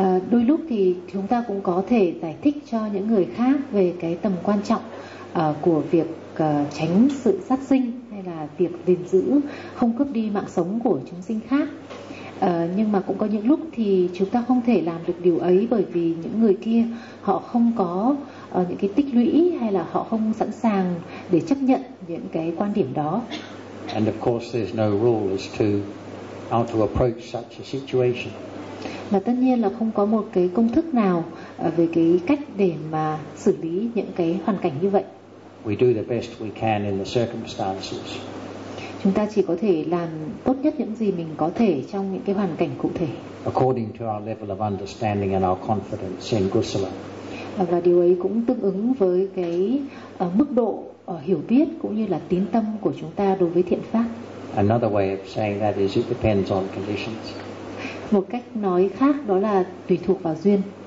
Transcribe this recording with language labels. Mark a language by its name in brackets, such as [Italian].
[Vietnamese] Đôi lúc thì chúng ta cũng có thể giải thích cho những người khác về cái tầm quan trọng của việc tránh sự sát sinh hay là việc gìn giữ không cướp đi mạng sống của chúng sinh khác. Nhưng mà cũng có những lúc thì chúng ta không thể làm được điều ấy, bởi vì những người kia họ không có những cái tích lũy hay là họ không sẵn sàng để chấp nhận những cái quan điểm đó. [English] And of course there's no rule as to how to approach such a situation. [Vietnamese] Mà tất nhiên là không có một cái công thức nào về cái cách để mà xử lý những cái hoàn cảnh như vậy. [English] We do the best we can in the circumstances. [Vietnamese] Chúng ta chỉ có thể làm tốt nhất những gì mình có thể trong những cái hoàn cảnh cụ thể. [English] According to our level of understanding and our confidence in Kusala. [Vietnamese] Và điều ấy cũng tương ứng với cái mức độ hiểu biết cũng như là tín tâm của chúng ta đối với thiện pháp. [English] Another way of saying that is it depends on conditions. [Vietnamese] Một cách nói khác đó là tùy thuộc vào duyên.